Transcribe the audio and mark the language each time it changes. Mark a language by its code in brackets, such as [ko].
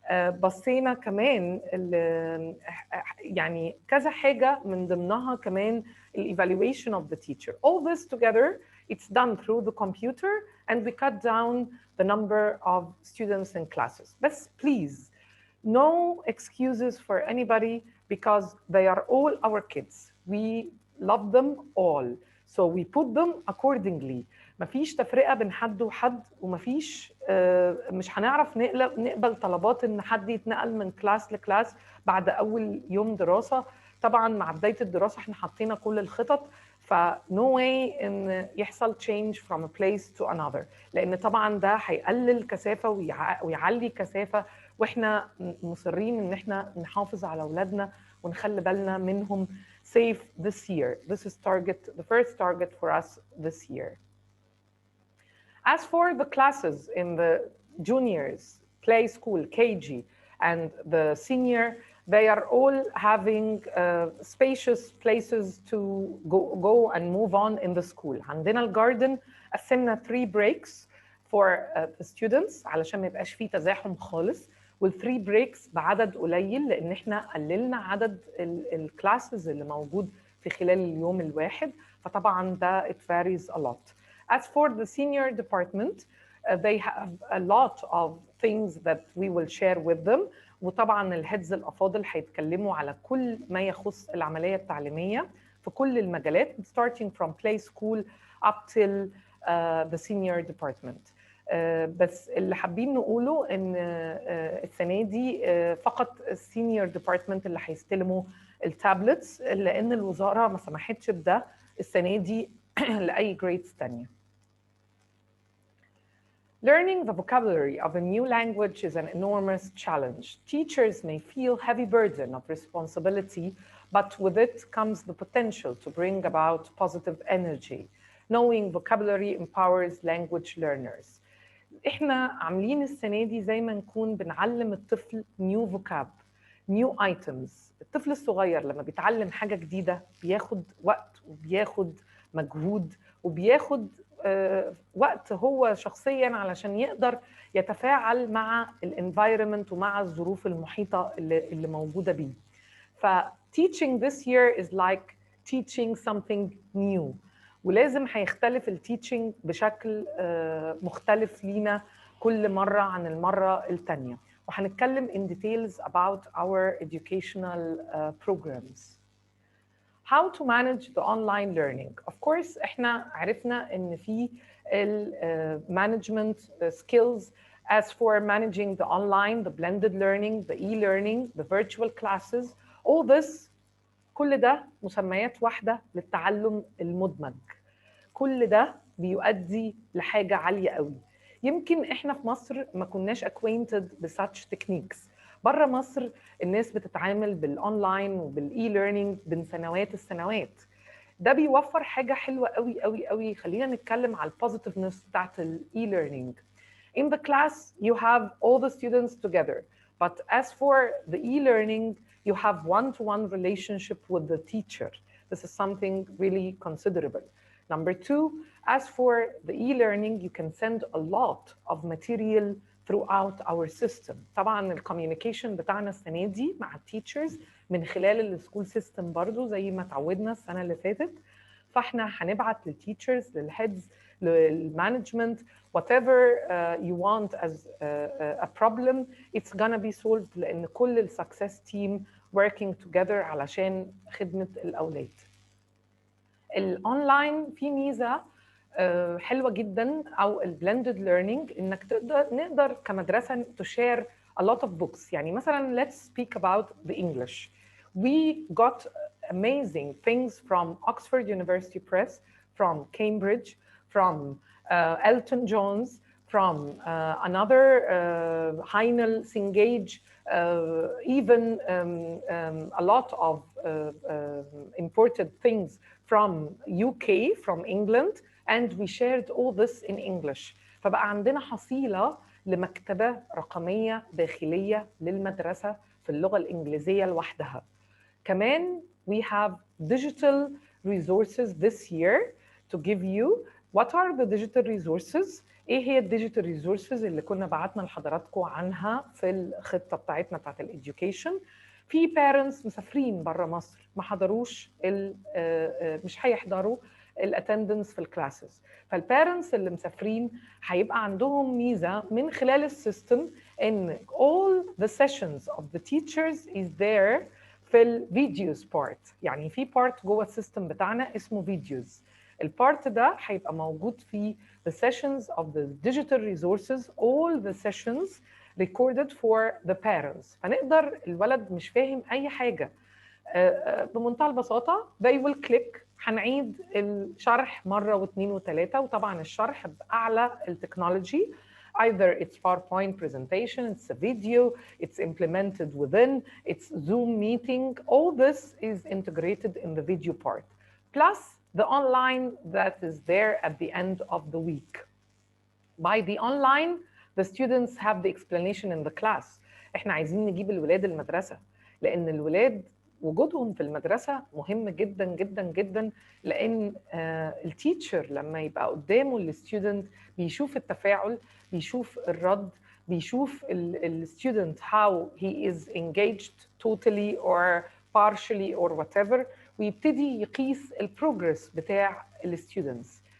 [ar] بصينا كمان يعني كذا حاجة من ضمنها كمان [en] evaluation of the teacher. All this together, it's done through the computer and we cut down the number of students in classes. But please, no excuses for anybody because they are all our kids. We love them all. So we put them accordingly. [ar] مفيش تفرقة بين حد وحد ومفيش مش هنعرف نقبل طلبات ان حد يتنقل من كلاس لكلاس بعد اول يوم دراسة. طبعا مع بداية الدراسة احنا حطينا كل الخطط، [en] no way [ar] ان يحصل [en] change from a place to another، [ar] لان طبعا ده هيقلل كثافة ويعلي كثافة، واحنا مصرين ان احنا نحافظ على اولادنا ونخلي بالنا منهم [en] safe this year. This is the first target for us this year. As for the classes in the juniors, play school, KG, and the senior, they are all having spacious places to go and move on in the school. [ar] عندنا الجاردن قسمنا [en] 3 breaks for the students [ar] علشان ما يبقاش فيه تزاحم خالص، وال3 breaks بعدد قليل لان احنا قللنا عدد الكلاسز اللي موجود في خلال اليوم الواحد، فطبعا ده [en] it varies a lot. As for the senior department, they have a lot of things that we will share with them. [ar] وطبعا الهيدز الافاضل هيتكلموا على كل ما يخص العمليه التعليميه في كل المجالات [en] starting from play school up till the senior department. [ar] بس اللي حابين نقوله ان السنه دي فقط السينيور ديبارتمنت اللي هيستلموا التابلتس، لان الوزاره ما سمحتش بده السنه دي لاي جريدز ثانيه. [en] Learning the vocabulary of a new language is an enormous challenge. Teachers may feel heavy burden of responsibility, but with it comes the potential to bring about positive energy. Knowing vocabulary empowers language learners. [ar] احنا عاملين السنه دي زي ما نكون بنعلم الطفل [en] new vocab, new items. [ar] الطفل الصغير لما بيتعلم حاجه جديده بياخد وقت وبياخد مجهود وبياخد وقت هو شخصيا علشان يقدر يتفاعل مع الانفايرمنت ومع الظروف المحيطه اللي موجوده بيه. [en] teaching this year is like teaching something new. [ar] ولازم هيختلف التيتشنج بشكل مختلف لينا كل مرة عن المرة التانية. وهنتكلم [en] in details about our educational programs. How to manage the online learning. Of course [ar] احنا عرفنا ان في [en] management skills as for managing the online, the blended learning, the e-learning, the virtual classes. All this [ar] كل ده مسميات واحدة للتعلم المدمج. كل ده بيؤدي لحاجة عالية قوي. يمكن احنا في مصر ما كناش [en] acquainted [ar] ب [en] such techniques. [ar] بره مصر الناس بتتعامل بالاونلاين وبالاي ليرنينج من سنوات السنوات. ده بيوفر حاجة حلوة قوي قوي قوي. خلينا نتكلم على البوزيتيفنس بتاعت الاي ليرنينج. [en] In the class you have all the students together, but as for the e-learning you have one-to-one relationship with the teacher. This is something really considerable. Number two, as for the e-learning, you can send a lot of material throughout our system. [ar] طبعا الكوميونيكيشن بتاعنا السنه دي مع التيتشرز من خلال السكول سيستم برضو زي ما اتعودنا السنه اللي فاتت. فاحنا هنبعت للتيتشرز للهيدز للمانجمنت [en] whatever you want as a problem it's gonna be solved [ar] لان كل السكسس تيم [en] working together [ar] علشان خدمه الاولاد. الاونلاين في ميزه حلوه جدا او البلندد ليرنينج انك نقدر كمدرسه [en] to share a lot of books. [ar] يعني مثلا [en] let's speak about the English. We got amazing things from Oxford University Press, from Cambridge, from Elton Jones, from another Heinel Singage, even a lot of imported things from UK, from England, and we shared all this in English. [ar] فبقى عندنا حصيلة لمكتبة رقمية داخلية للمدرسة في اللغة الإنجليزية لوحدها. كمان [en] we have digital resources this year to give you. What are the digital resources? [ar] ايه هي الديجيتال ريسورسز اللي كنا بعتنا لحضراتكم عنها في الخطه بتاعتنا بتاعت الاديوكيشن؟ في بارنتس مسافرين بره مصر ما حضروش مش هيحضروا الاتندنس في الكلاسز. فالبارنتس اللي مسافرين هيبقى عندهم ميزه من خلال السيستم ان [en] all the sessions of the teachers is there [ar] في الفيديوز بارت. يعني في بارت جوه السيستم بتاعنا اسمه فيديوز. البارت ده هيبقى موجود في [en] the sessions of the digital resources, all the sessions recorded for the parents. [ar] فنقدر الولد مش فاهم أي حاجة بمنتهى البساطة [en] they will click. [ar] هنعيد الشرح مرة واثنين وثلاثة، وطبعا الشرح بأعلى التكنولوجي. [en] Either it's PowerPoint presentation, it's a video, it's implemented within, it's Zoom meeting. All this is integrated in the video part. Plus the online that is there at the end of the week. By the online, the students have the explanation in the class. [ar] احنا عايزين نجيب الولاد المدرسة لأن الولاد وجودهم في المدرسة مهم جدا جدا جدا. لأن التيتشر لما يبقى قدامه الستودنت بيشوف التفاعل، بيشوف الرد، بيشوف الستودنت [en] how he is engaged totally or partially or whatever، [ar] ويبتدي يقيس البروجرس بتاع الستودنتس.